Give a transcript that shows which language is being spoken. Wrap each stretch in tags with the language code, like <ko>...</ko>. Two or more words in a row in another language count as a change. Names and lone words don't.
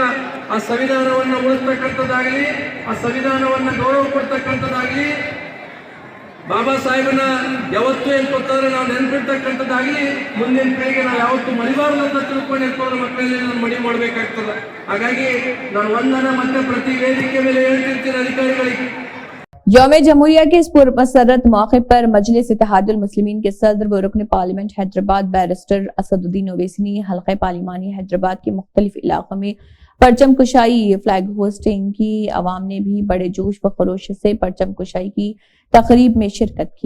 <kn>ಆ ಸಂವಿಧಾನವನ್ನು ಉಳಿಸ್ತಕ್ಕಂಥದ್ದಾಗಲಿ, ಆ ಸಂವಿಧಾನವನ್ನು ಗೌರವ ಕೊಡ್ತಕ್ಕಂಥದ್ದಾಗಲಿ, ಬಾಬಾ ಸಾಹೇಬನ ಯಾವತ್ತೂ ಏನ್ಕೊಡ್ತಾರೆ ನಾವು ನೆನಪಿರ್ತಕ್ಕಂಥದ್ದಾಗಲಿ, ಮುಂದಿನ ಪೀಳಿಗೆ ನಾವು ಯಾವತ್ತೂ ಮರಿಬಾರ್ದು ಅಂತ ತಿಳ್ಕೊಂಡು ಏನ್ಕೊಂಡ್ರೆ ಮಕ್ಕಳಲ್ಲಿ ನಾನು ಮಡಿ ಮಾಡಬೇಕಾಗ್ತದೆ. ಹಾಗಾಗಿ ನಾನು ಒಂದನ ಮತ್ತೆ ಪ್ರತಿ ವೇದಿಕೆ ಮೇಲೆ ಹೇಳ್ತಿರ್ತೀನಿ ಅಧಿಕಾರಿಗಳಿಗೆ.</kn> <ur>یوم جمہوریہ کے اس پرمسرت موقع پر مجلس اتحاد المسلمین کے صدر و رکن پارلیمنٹ حیدرآباد بیرسٹر اسد الدین اویسی نے حلقہ پارلیمانی حیدرآباد کے مختلف علاقوں میں پرچم کشائی</ur> <en>flag hoisting</en> <ur>کی. عوام نے بھی بڑے جوش و خروش سے پرچم کشائی کی تقریب میں شرکت کی.</ur>